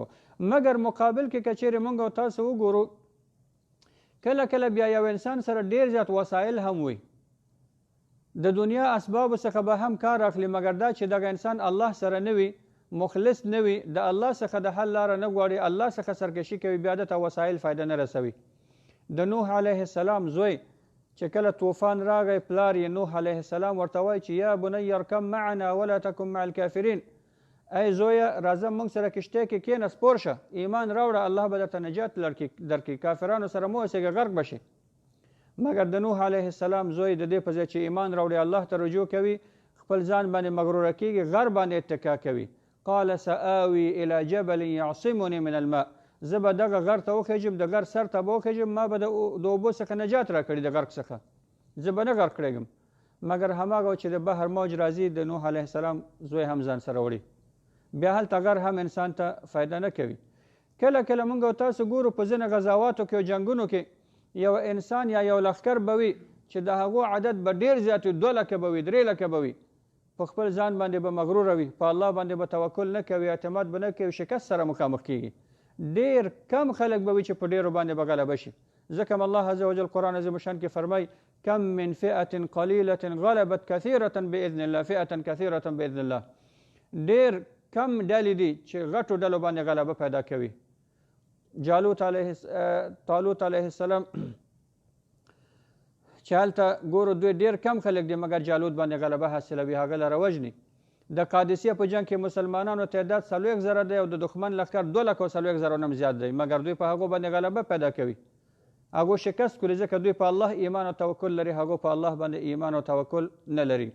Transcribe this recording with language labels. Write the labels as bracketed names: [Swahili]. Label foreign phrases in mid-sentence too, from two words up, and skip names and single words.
[Pashto] مګر مقابل کې که چیرې موږ او تاسو وګورو، کله کله بیا یو انسان سره ډېر زیات وسایل هم وي، د دنیا اسبابو څخه به هم کار اخلي، مګر دا چې دغه انسان الله سره نه وي، مخلص نه وي، د الله څخه د حل لاره نه غواړي، الله څخه سرکشي کوي، بیا دته وسایل فایده نه رسوي. د نوح [Arabic] علیه السلام [Pashto] زوی چې کله طوفان راغی، پلار یې نوح علیه السلام ورته وایي چې [Arabic] یا بنی ارکب معنا ولا تکن مع الکافرین، [Pashto] ای زویه راځه موږ سره کشتۍ کې کښېنه، سپور شه، ایمان راوړه، الله به درته نجات درکړي، کافرانو سره مه اوسېږه، غرق به شي. مګر د نوح [Arabic] علیه السلام [Pashto] زوی د دې په ځای چې ایمان راوړي، الله ته رجوع کوي، خپل ځان باندې مغروره کېږي، غر باندې اتکا کوي. [Arabic] قال سآوي الی جبل یعصمني من الماء، [Pashto] زه به دغه غر ته وخېږم، د غر سر ته به وخېږم، ما به د اوبو څخه نجات راکړي، د غرق څخه زه به نه غرق کړېږم. مګر هماغه چې د بحر موج راځي، د نوح [Arabic] علیه السلام [Pashto] زوی هم ځان سره وړي، بیا هلته غر هم انسان ته فایده نه کوي. کله کله موږ او تاسو ګورو په ځینې غزاواتو کې او جنګونو کې یو انسان یا یو لښکر به وي چې د هغو عدد به ډېر زیات وي، 2 لکه به وي، 3 لکه به وي، په خپل ځان باندې به مغروره وي، په الله باندې به توکل نه کوي، اعتماد به نه کوي، شکست سره مخامخ کېږي. ډېر کم خلک به وي چې په ډېرو باندې به غلبه شي، ځکه الله [Arabic] عز وجل [Pashto] قرآن عظیم شان کې فرمایي [Arabic] کم من فئة قلیلة غلبت کثیرة بإذن الله، فئة کثیرة بإذن الله، [Pashto] ډېر کم ډلې دي چې غټو ډلو باندې غلبه پیدا کوي. طالوت [Arabic] علیه السلام [Pashto] چې هلته ګورو دوی ډېر کم خلک دي، مګر جالوت باندې غلبه حاصلوي، هغه لره وژني. د قادسیه په جنګ کې مسلمانانو تعداد 40,000 دی او د دښمن لښکر 240,000 نه زیات دی، مګر دوی په هغو باندې غلبه پیدا کوي، هغو شکست کړي، ځکه دوی په الله ایمان او توکل لري، هغو په الله باندې ایمان او توکل نه لري.